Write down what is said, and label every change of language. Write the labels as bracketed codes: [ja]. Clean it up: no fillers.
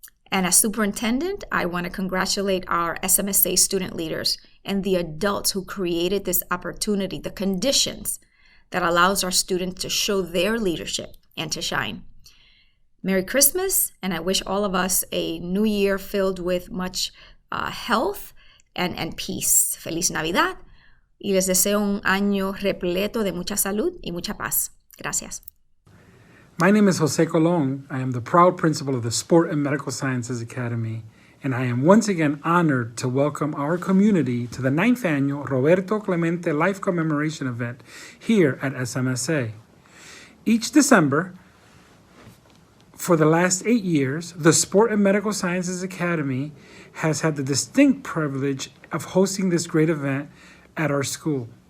[en] And as superintendent, I want to congratulate our SMSA student leaders and the adults who created this opportunity, the conditions that allows our students to show their leadership and to shine. Merry Christmas, and I wish all of us a new year filled with much health and peace. [es] Feliz Navidad, y les deseo un año repleto de mucha salud y mucha paz. Gracias. [en] My name is Jose Colon. I am the proud principal of the Sport and Medical Sciences Academy, and I am once again honored to welcome our community to the 9th annual Roberto Clemente Life Commemoration event here at SMSA. Each December, for the last 8 years, the Sport and Medical Sciences Academy has had the distinct privilege of hosting this great event at our school.